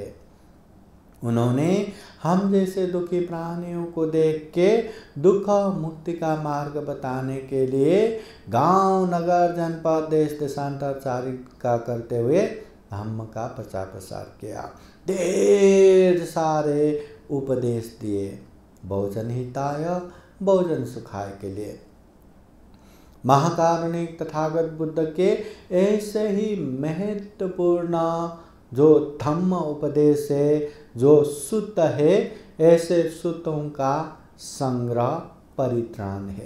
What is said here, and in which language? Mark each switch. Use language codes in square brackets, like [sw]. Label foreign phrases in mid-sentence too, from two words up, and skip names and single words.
[hi] उन्होंने हम जैसे दुखी प्राणियों को देख के दुख मुक्ति का मार्ग बताने के लिए गांव, नगर, जनपद, देश देशांतर चारिका करते हुए धम्म का प्रचार प्रसार किया। ढेर सारे उपदेश दिए, [pi] बहुजन हिताय बहुजन सुखाय [hi] के लिए। महाकारुणिक तथागत बुद्ध के ऐसे ही महत्वपूर्ण जो धम्म उपदेश है, जो सूत्र है, ऐसे सूत्रों का संग्रह परित्राण है।